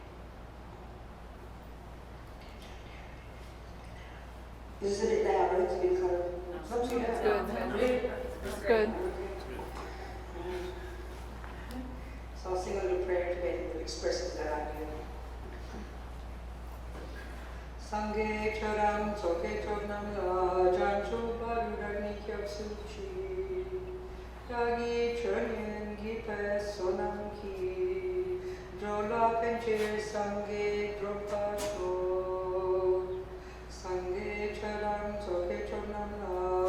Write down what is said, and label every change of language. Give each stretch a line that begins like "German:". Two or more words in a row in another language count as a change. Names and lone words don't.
English: Is this a bit loud? It's a bit kind of... It's not too loud. It's good. So I'll sing a little prayer to Tibet that expresses that idea.
Tibetan: སངས་རྒྱས་ཆོས་དང་ཚོགས་ཀྱི་མཆོག་རྣམས་ལ། བྱང་ཆུབ་བར་དུ་བདག་ནི་སྐྱབས་སུ་མཆི། བདག་གིས་སྦྱིན་སོགས་བགྱིས་པའི་བསོད་ནམས་ཀྱིས འགྲོ་ལ་ཕན་ཕྱིར་སངས་རྒྱས་འགྲུབ་པར་ཤོག། སངས་རྒྱས་ཆོས་དང་ཚོགས་ཀྱི་མཆོག་རྣམས་ལ